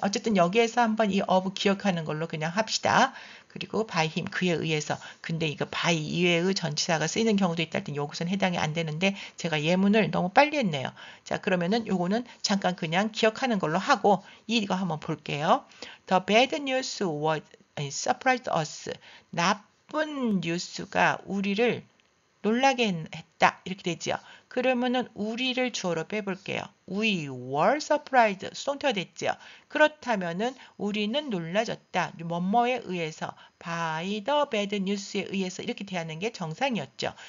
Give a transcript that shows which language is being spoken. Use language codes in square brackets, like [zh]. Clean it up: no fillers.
[ko] 어쨌든 여기에서 한번 이 of 기억하는 걸로 그냥 합시다. 그리고 by 힘 그에 의해서. 근데 이거 by 이외의 전치사가 쓰이는 경우도 있다 할 땐 여기서는 해당이 안 되는데 제가 예문을 너무 빨리 했네요. 자, 그러면은 요거는 잠깐 그냥 기억하는 걸로 하고 이거 한번 볼게요. [en] The bad news was surprised us. [ko] 나쁜 뉴스가 우리를 놀라게 했다. 이렇게 되죠. 그러면은 우리를 주어로 빼볼게요. [en] We were surprised. [ko] 수동태가 됐죠. 그렇다면은 우리는 놀라졌다. 뭐뭐에 의해서 [en] by the bad news [ko] 에 의해서 이렇게 대하는 게 정상이었죠.